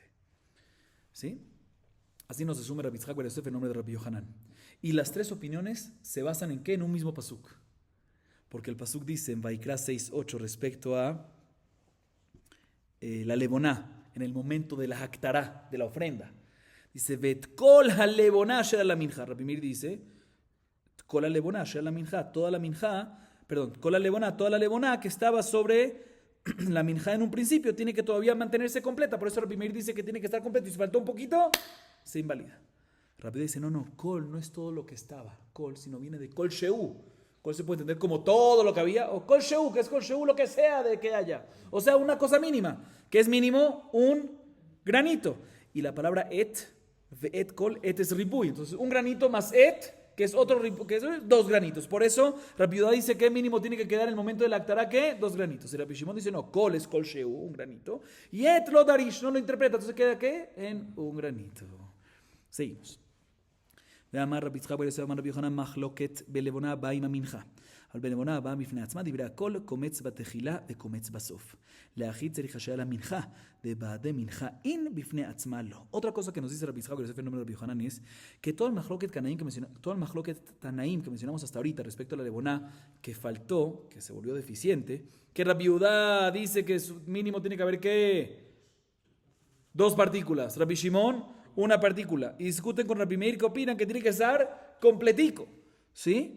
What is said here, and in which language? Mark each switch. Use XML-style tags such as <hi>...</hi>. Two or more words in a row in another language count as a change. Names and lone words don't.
<es>¿Sí? Así nos resume Rabbi Yitzchak bar Yosef en nombre de Rabbi Yohanan. Y las 3 opiniones se basan en ¿qué? En un mismo pasuk. Porque el pasuk dice en Vaikra 6:8 respecto a la leboná, en el momento de la haktará, de la ofrenda.</es> <he>Dice, ואת כל הלבונה של למנחה. Rabbi Meir dice, כל הלבונה של למנחה,</he> <es>toda la leboná que estaba sobre la minja en un principio tiene que todavía mantenerse completa. Por eso Rabbi Meir dice que tiene que estar completo. Y si faltó un poquito, se invalida. Rabbi dice, no, kol no es todo lo que estaba. Kol, sino viene de</es> <he>כל שהוא.</he> <es>Kol se puede entender como todo lo que había. O</es> <he>כל שהוא,</he> <es>que es</es> <he>כל שהוא</he> <es>lo que sea de que haya. O sea, una cosa mínima. Que es mínimo un granito. Y la palabra</es> <he>את כל,</he> <es>et es ribuy. Entonces, un granito más et, que es otro que es 2 granitos. Por eso, Rabbi Yehuda dice que mínimo tiene que quedar en el momento de la actará, ¿qué? 2 granitos. Y Rabbi Shimon dice, no, kol es</es> <he>כל שהוא,</he> <es>un granito. Y et lo darish, no lo interpreta. Entonces queda, ¿qué? En un granito. Seguimos.</es> <he>ואמר רבי יצחק בר יוסף אמר רבי יוחנן מחלוקת בלבונה הבאה עם המנחה. אבל בלבונה הבאה בפני עצמה דברי הכל קומץ בתחילה וקומץ בסוף.</he> <arc>לאחי צריך השאלה למנחה, ובעדי מנחה אין בפני עצמה לא.</arc> <es>Otra cosa que nos dice Rabbi Yitzchak בר יוסף en nombre de Rabbi Yohanan es que toda el</es> <he>מחלוקת תנאים</he> <es>que mencionamos hasta ahorita respecto a la leboná que faltó, que se volvió deficiente, que Rabbi Yehuda dice que su mínimo tiene que haber ¿qué? 2 partículas. Rabbi Shimon, una partícula. Y discuten con Rabbi Meir que opinan que tiene que estar completico. ¿Sí?</es>